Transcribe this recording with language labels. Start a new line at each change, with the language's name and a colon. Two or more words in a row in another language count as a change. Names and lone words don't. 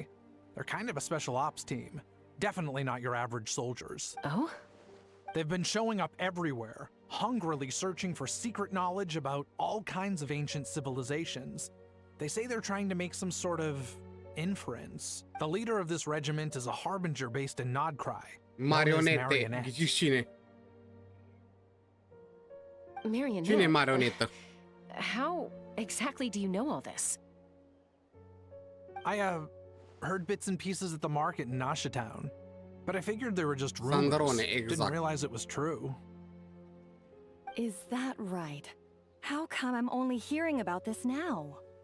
English: They're kind of a special ops team. Definitely not your average soldiers. Oh? They've been showing up everywhere, hungrily searching for secret knowledge about all kinds of ancient civilizations. They say they're trying to make some sort of inference. The leader of this regiment is a harbinger based in Nodcry.
Romanian: Marionete. Ghiciți cine?
English: Marionette?
Romanian: Cine e marionetă?
English: How exactly do you know all this? I heard bits and pieces at the market in Nasha Town, but I figured they were just rumors.
Romanian: Sandrone, exact.
English: Didn't realize it was true. Is that right? How come I'm only hearing about this now?